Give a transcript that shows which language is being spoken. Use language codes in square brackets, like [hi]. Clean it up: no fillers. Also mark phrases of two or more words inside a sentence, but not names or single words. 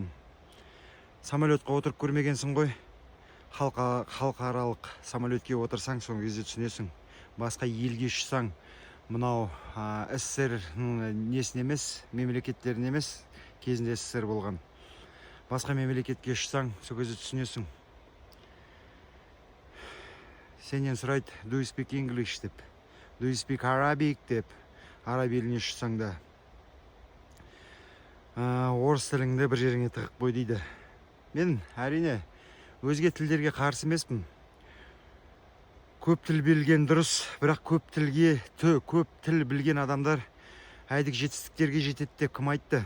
[kk] Самолетқа отырып көрмегенсің ғой. Халықаралық самолетке отырсаң, соң кезде түсінесің. Басқа елге ұшсаң, мынау СССР несін емес, мемлекеттерін емес, кезінде СССР болған. Басқа мемлекетке ұшсаң, сол кезде түсінесің. Сенен сұрайды, [en] do you speak English [kk] деп, [en] do you speak Arabic [kk] деп, араб еліне ұшсаң да, орыс тіліңді бір жеріңе тығып қой дейді. Мен әрине өзге тілдерге қарсы емеспін. Көп тіл білген дұрыс, бірақ көп тіл білген адамдар әйдік жетістіктерге жетеді деп кім айтты?